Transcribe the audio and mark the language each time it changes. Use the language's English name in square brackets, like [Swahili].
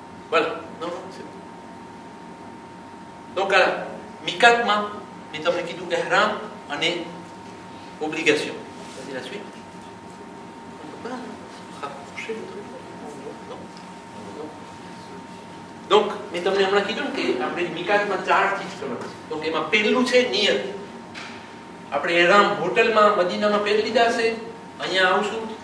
[French] Voilà. Non, c'est bon. Donc, à Mikatમાં, [Gujarati] મેં તમને કીધું ehram અને obligation. [French] C'est la suite. On ne peut pas rapprocher le truc. Non. [Gujarati] Donc, મેં તમને હમણાં કીધું કે આપણે મિકાતમાં 4 ચીજ કરવાની છે. donc એમાં પહેલું છે નિયત. આપણે ehram હોટલમાં મદીનામાં પહેરી લીધા છે, અહીંયા આવશું.